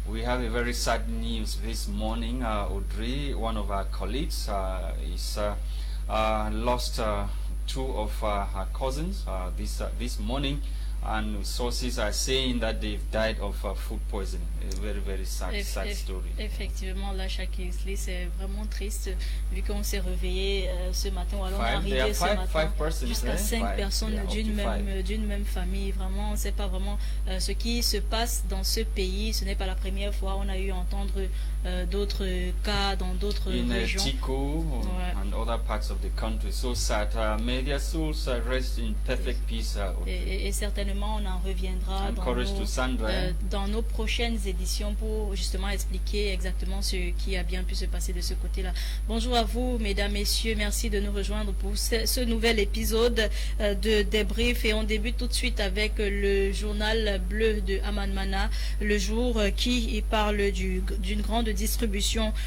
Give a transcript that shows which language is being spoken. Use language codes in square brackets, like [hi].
[en] We have a very sad news this morning. Audrey, one of our colleagues, is lost two of her cousins this morning, and sources are saying that they've died of food poisoning. A very, very sad story. [fr] Effectivement, Lasha Kingsley, c'est vraiment triste vu qu'on s'est réveillé ce matin, ou alors on est arrivé ce matin jusqu'à 5 personnes d'une même famille. Vraiment, on ne sait pas vraiment ce qui se passe dans ce pays. Ce n'est pas la première fois. On a eu à entendre d'autres cas dans d'autres régions. [en] In Tico and other parts of the country. So sad. May their souls rest in perfect peace. [fr] Et certainement, on en reviendra dans nos prochaines éditions pour justement expliquer exactement ce qui a bien pu se passer de ce côté-là. Bonjour à vous, mesdames, messieurs. Merci de nous rejoindre pour ce nouvel épisode de Débrief. Et on débute tout de suite avec le journal bleu de Aman Mana, le jour qui parle d'une grande distribution.